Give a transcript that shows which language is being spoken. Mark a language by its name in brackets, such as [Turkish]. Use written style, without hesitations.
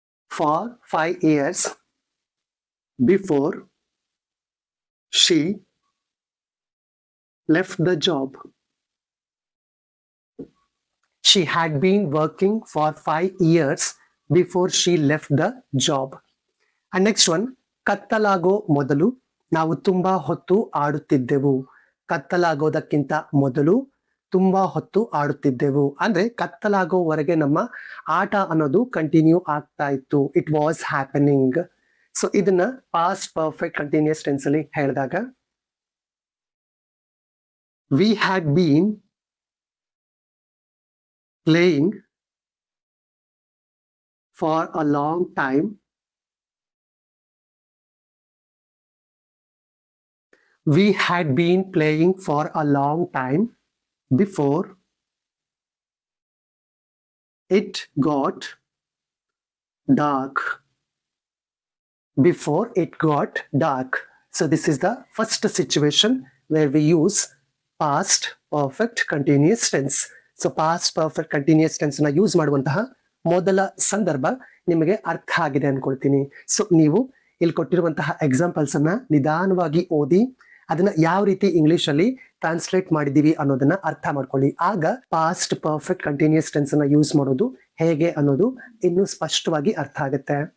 [English] For 5 years before she left the job. She had been working for 5 years before she left the job. And next one, [Kannada] ಕತ್ತಲಾಗೋ ಮೊದಲು ನಾವು ತುಂಬಾ ಹೊತ್ತು ಆಡುತ್ತಿದ್ದೆವು. ಕತ್ತಲಾಗೋದಕ್ಕಿಂತ ಮೊದಲು ತುಂಬಾ ಹೊತ್ತು ಆಡುತ್ತಿದ್ದೆವು ಅಂದ್ರೆ ಕತ್ತಲಾಗೋವರೆಗೆ ನಮ್ಮ ಆಟ ಅನ್ನೋದು ಕಂಟಿನ್ಯೂ ಆಗ್ತಾ ಇತ್ತು. [English] It was happening. [Kannada] ಸೊ ಇದನ್ನ ಪಾಸ್ಟ್ ಪರ್ಫೆಕ್ಟ್ ಕಂಟಿನ್ಯೂಸ್ ಟೆನ್ಸ್ ಅಲ್ಲಿ ಹೇಳಿದಾಗ, [English] We had been playing for a long time. We had been playing for a long time before it got dark. Before it got dark. So this is the first situation where we use past perfect continuous tense. [Kannada] So past perfect continuous tense na use ಮಾಡುವಂತಹ ಮೊದಲ ಸಂದರ್ಭ ನಿಮಗೆ ಅರ್ಥ ಆಗಿದೆ ಅನ್ಕೊಳ್ತೀನಿ. So ನೀವು ಇಲ್ಲಿ ಕೊಟ್ಟಿರುವಂತಹ ಎಕ್ಸಾಂಪಲ್ಸ್ ಅನ್ನ ನಿಧಾನವಾಗಿ ಓದಿ ಅದನ್ನ ಯಾವ ರೀತಿ ಇಂಗ್ಲಿಷ್ ಅಲ್ಲಿ ಟ್ರಾನ್ಸ್ಲೇಟ್ ಮಾಡಿದೀವಿ ಅನ್ನೋದನ್ನ ಅರ್ಥ ಮಾಡ್ಕೊಳ್ಳಿ. ಆಗ ಪಾಸ್ಟ್ ಪರ್ಫೆಕ್ಟ್ ಕಂಟಿನ್ಯೂಸ್ ಟೆನ್ಸ್ ಅನ್ನ ಯೂಸ್ ಮಾಡೋದು ಹೇಗೆ ಅನ್ನೋದು ಇನ್ನೂ ಸ್ಪಷ್ಟವಾಗಿ ಅರ್ಥ ಆಗುತ್ತೆ.